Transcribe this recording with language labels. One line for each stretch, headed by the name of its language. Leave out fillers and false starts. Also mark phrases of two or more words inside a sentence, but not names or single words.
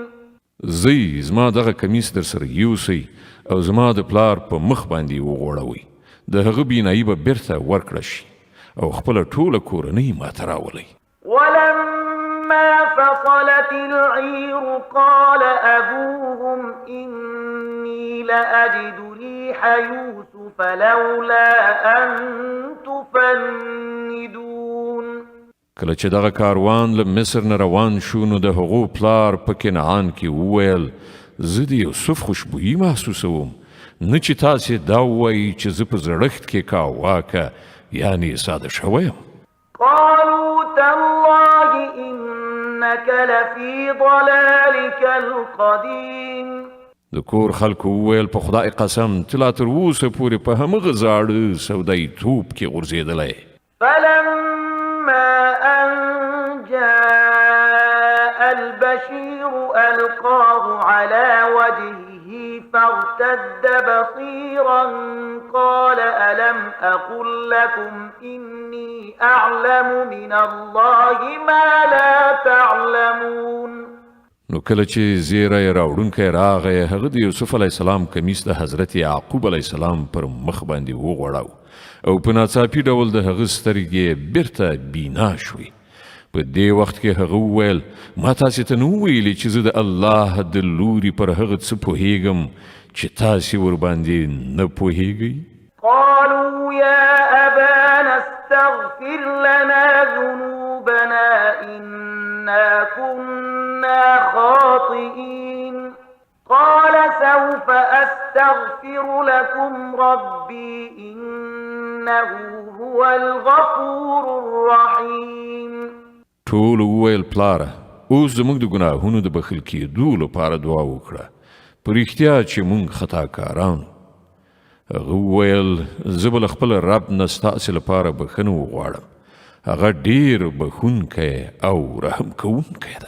Pashto: زی زما دغه کمیس در سره یوسئ او زما د پلار په مخ باندې وغوړوئ، د هغه بینایي به بیرته ورکړه شي او خپله ټوله کورنۍ ماته راولئ.
Arabic: ولما فصلت العير قال أبوهم إني لأجد ريح يوسف لولا أن تفندون.
Pashto: کله چې دغه کاروان له مصر نه روان شو نو د هغو پلار په کنعان کې وویل زه د یوسف خوشبویي محسوسوم، نه چې تاسې دا ووایي چې زه په زړښت کې کاواکه یعنې ساده شوی یم.
Arabic: قالوا تالله إنك لفي ضلالك القديم.
Pashto: د کور خلکو وویل په خدای قسم ته لا تر اوسه پورې په همغه زاړه سودایي توپ کې غورځېدلی.
Arabic: فلما أن جاء البشير ألقاه على وجهه فارتد بصيرا قال ألم أقل لكم إني أعلم من الله ما لا تعلمون.
Pashto: نو کله چې زیری راوړونکی راغی هغه د یوسف
Arabic: علیه السلام
Pashto: کمیس د حضرت یعقوب
Arabic: علیه السلام
Pashto: پر مخ باندې وغوړاو او په ناڅاپي ډول د هغه سترګې بیرته بینا شوې. په دې وخت کې هغه وویل ما تاسې ته نه وویلې چې زه د الله د لوري پر هغه څه پوهیږم چې تاسې ورباندې نه پوهیږئ.
Arabic: قالوا يا أبانا استغفر لنا ذنوبنا إنا كنا خاطئين. قال سوف أستغفر لكم ربي إنه هو الغفور الرحيم.
Pashto: ټول وویل پلاره اوس زموږ د ګناهونو د بخښل کېدو لپاره دعا وکړه، په رښتیا چې موږ خطاکاران. هغه وویل زه به له خپل رب نه ستاسې لپاره بښنه وغواړم، هغه ډېر بښونکی او رحم کوونکی دی.